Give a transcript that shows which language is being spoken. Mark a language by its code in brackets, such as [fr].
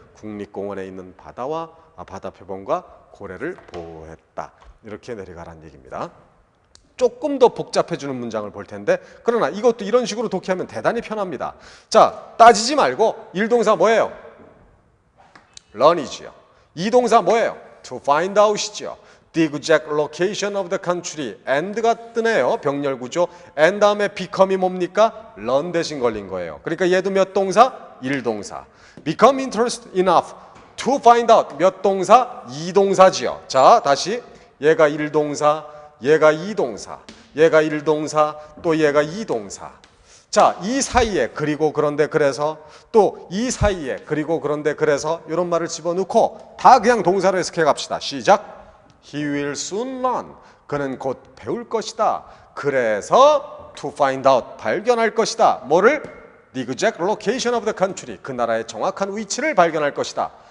[ko] 국립공원에 있는 바다 표범과 고래를 보호했다. 이렇게 내려가란 얘기입니다. 조금 더 복잡해지는 문장을 볼 텐데, 그러나 이것도 이런 식으로 독해하면 대단히 편합니다. 자, 따지지 말고 1동사 뭐예요? learn이지요. 2동사 뭐예요? [en] to find out이지요. The exact location of the country. [ko] and가 뜨네요. 병렬구조. and 다음에 become이 뭡니까? learn 대신 걸린 거예요. 그러니까 얘도 몇 동사? 1동사. [en] become interested enough to find out. [ko] 몇 동사? 2동사지요. 자, 다시 얘가 1동사, 얘가 2동사, 얘가 1동사, 또 얘가 2동사. 자, 이 사이에 그리고 그런데 그래서, 또 이 사이에 그리고 그런데 그래서 이런 말을 집어넣고 다 그냥 동사로 해석해 갑시다. 시작. [en] He will soon learn. [ko] 그는 곧 배울 것이다. 그래서 [en] to find out. [ko] 발견할 것이다. 뭐를? [en] The exact location of the country. [ko] 그 나라의 정확한 위치를 발견할 것이다.